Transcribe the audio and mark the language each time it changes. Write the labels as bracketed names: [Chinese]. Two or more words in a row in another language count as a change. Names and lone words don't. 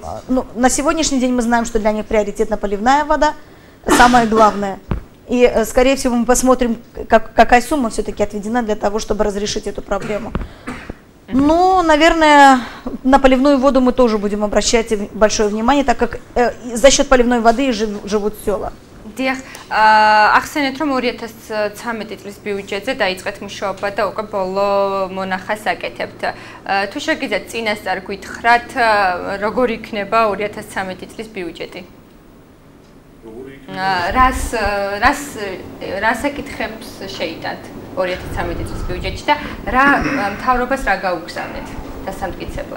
[Russian] Ну, на сегодняшний день мы знаем, что для них приоритетна поливная вода, самое главное. И, скорее всего, мы посмотрим, какая сумма все-таки отведена для того, чтобы разрешить эту проблему. Ну, наверное, на поливную воду мы тоже будем обращать большое внимание, так как за счет поливной воды живут села. [Georgian] ახსენეთ რომ 2013 წლის ბიუჯეტზე დაიწყეთ მუშაობა და უკვე ბოლო მონახას აკეთებთ. თუ შეგიძლიათ წინასწარ გითხრათ, როგორ იქნება 2013 წლის ბიუჯეტი? რას ეკითხებს შეიტანთ 2013 წლის ბიუჯეტში და რა მთავრობას რა გაუგზავნეთ დასამტკიცებლად?